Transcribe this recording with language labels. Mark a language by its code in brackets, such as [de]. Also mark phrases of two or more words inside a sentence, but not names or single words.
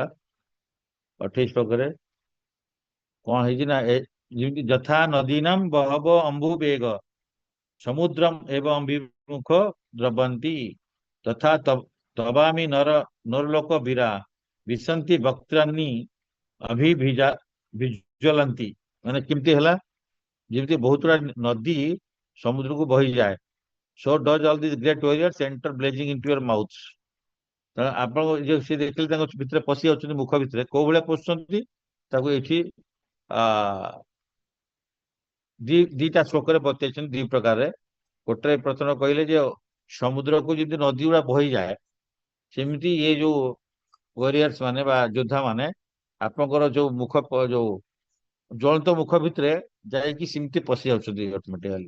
[or] 28 ଶ୍ଲୋକରେ କଣ ହେଇଛି ନା, ଯେମିତି [sa] ଯଥା ନଦୀନାମ ବହବ ଅମ୍ବୁ ବେଗ ସମୁଦ୍ରମ ଏବଂ ଅମ୍ବିମୁଖ ଦ୍ରବନ୍ତି ତଥା ତବାମି ନରଲୋକ ବୀରା ବିଶନ୍ତି ବକ୍ତ୍ରାନି ଅଭିଭିଜା ବିଜ୍ୱଲନ୍ତି। [or] ମାନେ କେମିତି ହେଲା, ଯେମିତି ବହୁତ ଗୁଡା ନଦୀ ସମୁଦ୍ରକୁ ବହିଯାଏ, [en] so does all these great warriors enter blazing into your mouths। [or] ତେଣୁ ଆପଣ ଯୋଉ ସେ ଦେଖିଲେ ତାଙ୍କ ଭିତରେ ପଶି ଯାଉଛନ୍ତି, ମୁଖ ଭିତରେ କୋଉ ଭଳିଆ ପଶୁଛନ୍ତି, ତାକୁ ଏଠି ଆ ଦିଟା ଶ୍ଲୋକରେ ବତେଇଛନ୍ତି ଦି ପ୍ରକାରରେ। ଗୋଟେ ପ୍ରଥମ କହିଲେ ଯେ ସମୁଦ୍ରକୁ ଯେମିତି ନଦୀ ଗୁଡା ବହିଯାଏ, ସେମିତି ଇଏ ଯୋଉ ୱାରିୟର୍ସ ମାନେ ବା ଯୋଦ୍ଧା ମାନେ ଆପଣଙ୍କର ଯୋଉ ଯୋଉ ଜ୍ୱଳନ୍ତ ମୁଖ ଭିତରେ ଯାଇକି ସେମିତି ପଶି ଯାଉଛନ୍ତି ଅଟୋମେଟିକାଲି।